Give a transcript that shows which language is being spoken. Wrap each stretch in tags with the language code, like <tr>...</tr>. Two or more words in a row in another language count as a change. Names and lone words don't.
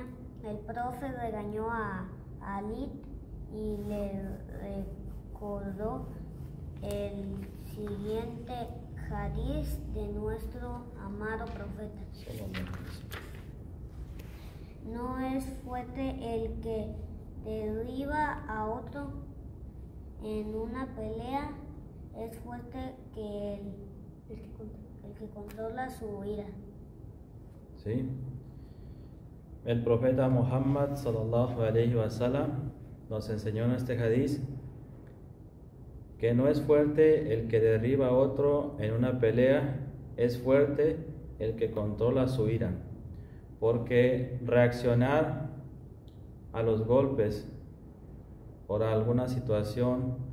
<es>El profe regañó a Alid y le recordó el siguiente hadiz de nuestro amado profeta: no es fuerte el que derriba a otro en una pelea, es fuerte que el que controla su ira. ¿Sí? El profeta Muhammad</es> <ar>صلى الله عليه وسلم</ar> <es>nos enseñó en este hadiz que no es fuerte el que derriba a otro en una pelea, es fuerte el que controla su ira, porque reaccionar a los golpes por alguna situación</es>